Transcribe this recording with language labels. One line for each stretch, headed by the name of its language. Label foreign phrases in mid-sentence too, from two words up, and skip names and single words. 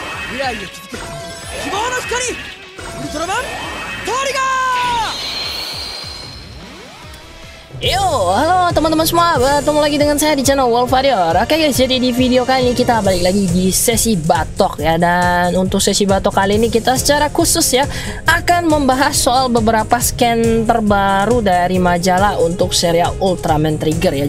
Japanese: 未来へ気づく希望の光ウルトラマントリガー。
Indonesian: Yo, halo teman-teman semua, bertemu lagi dengan saya di channel Wolf Warrior. Oke guys, jadi di video kali ini kita balik lagi di sesi batok ya. Dan untuk sesi batok kali ini kita secara khusus ya akan membahas soal beberapa scan terbaru dari majalah untuk serial Ultraman Trigger ya.